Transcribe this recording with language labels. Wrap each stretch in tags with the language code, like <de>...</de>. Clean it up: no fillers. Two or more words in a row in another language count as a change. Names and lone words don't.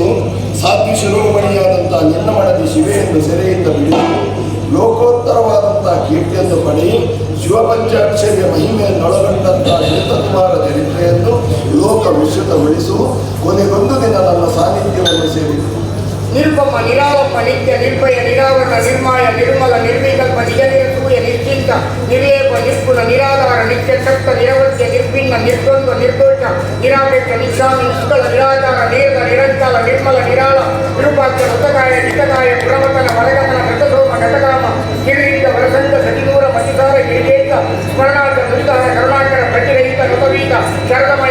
<kn>ಸಾಧ್ವಿ ಶಿರೋಮಣಿಯಾದಂತಹ ನಿನ್ನ ಮಡದಿ ಶಿವೆಯನ್ನು ಸೆರೆಯಿಂದ ಬಿಡಿಸು. ಲೋಕೋತ್ತರವಾದಂತಹ ಕೀರ್ತಿಯನ್ನು ಪಡೆಯಿ. ಶಿವಪಂಚಾಕ್ಷರ್ಯ ಮಹಿಮೆಯನ್ನೊಳಗೊಂಡಂತಹ ಶ್ವೇತಕುಮಾರ ಚರಿತ್ರೆಯನ್ನು ಲೋಕ ವಿಶ್ರುತಗೊಳಿಸು. ಕೊನೆಗೊಂದು ದಿನ ನನ್ನ ಸಾನ್ನಿಧ್ಯವನ್ನು ಸೇರಿತು.</kn> <sa>ನಿರುಪಮ ನಿರಾವಪ ನಿತ್ಯ ನಿರ್ಭಯ ನಿರಾವರಣ ನಿರ್ಮಾಯ ನಿರ್ಮಲ ನಿರ್ವಿಕಲ್ಪ ನಿಜನಿರಸೂಯ ನಿಶ್ಚಿಂತ ನಿರ್ಲೇಪ ನಿರ್ಗುಣ ನಿರಾಧಾರ ನಿತ್ಯ ಸಪ್ತ ನಿರವಧ್ಯ ನಿರ್ಭಿನ್ನ ನಿರ್ದ್ವಂದ್ವ ನಿರ್ದೋಷ ನಿರಾಪೇಕ್ಷ ನಿಸ್ಸಾಮಿ ನಿಷ್ಕಳ ನಿರಾಧಾರ ನೇರ ನಿರಂಕಾಲ ನಿರ್ಮಲ ನಿರಾಳ ನಿರುಪಾಕ್ಷ ಮೃತಕಾಯ ನಿತಕಾಯ ಪುರಮತನ ವರಗಮನ ಮೃತಸೋಮ ಘಟಕಾಮ ಕಿರೀಟ ವರಸಂತ ಸತಿನೂರ ಮತಿಸಾರ ಗಿರಿಗೇತ ಸ್ಮರಣಾರ್ಥ ಮೃತಾರ ಕರುಣಾಕರ ಪ್ರತಿರಹಿತ ನೃತವೀತ ಶರದಮಯ</sa>